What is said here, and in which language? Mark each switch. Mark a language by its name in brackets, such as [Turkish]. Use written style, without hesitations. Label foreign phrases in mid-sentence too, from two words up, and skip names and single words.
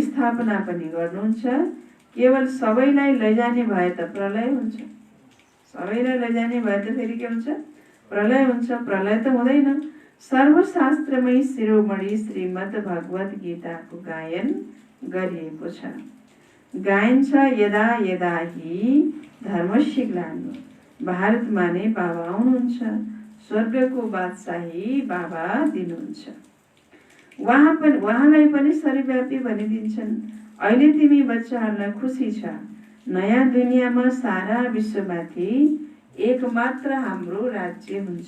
[Nepali] स्थापना पनि गर्नुहुन्छ। केवल सबैलाई लैजाने भए त प्रलय हुन्छ। सबैलाई लैजाने भए त फेरि के हुन्छ? प्रलय हुन्छ। प्रलय त हुँदैन। सर्वशास्त्रमै शिरोमणि श्रीमद् भगवत गीताको गायन गरिएको छ। गाइन्छ [Sanskrit] यदा यदा हि धर्मस्य ग्लानि। [Nepali] भारतमा नै बाबा आउनुहुन्छ, स्वर्गको बादशाही बाबा दिनुहुन्छ। उहाँलाई पनि सर्वव्यापी भनिदिन्छन्। अहिले तिमी बच्चाहरूलाई खुसी छ, नयाँ दुनियाँमा सारा विश्वमाथि एकमात्र हाम्रो राज्य हुन्छ।